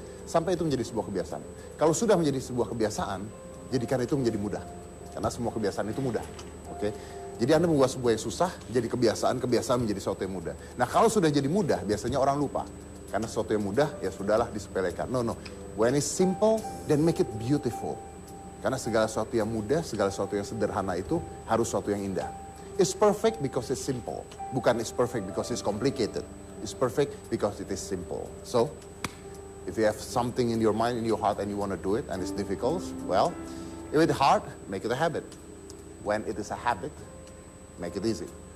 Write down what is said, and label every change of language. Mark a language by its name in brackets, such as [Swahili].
[Indonesian] Sampai itu menjadi sebuah kebiasaan. Kalau sudah menjadi sebuah kebiasaan, jadikan itu menjadi mudah. Karena semua kebiasaan itu mudah. Oke? Jadi Anda membuat sebuah yang susah, jadi kebiasaan menjadi sesuatu yang mudah. Nah kalau sudah jadi mudah, biasanya orang lupa. Karena sesuatu yang mudah, ya sudahlah disepelekan. [English] No. When it's simple, then make it beautiful. [Indonesian] Karena segala sesuatu yang mudah, segala sesuatu yang sederhana itu harus sesuatu yang indah. [English] It's perfect because it's simple. Bukan it's perfect because it's complicated. It's perfect because it is simple. So, if you have something in your mind, in your heart, and you want to do it, and it's difficult, well, if it's hard, make it a habit. When it is a habit, make it easy.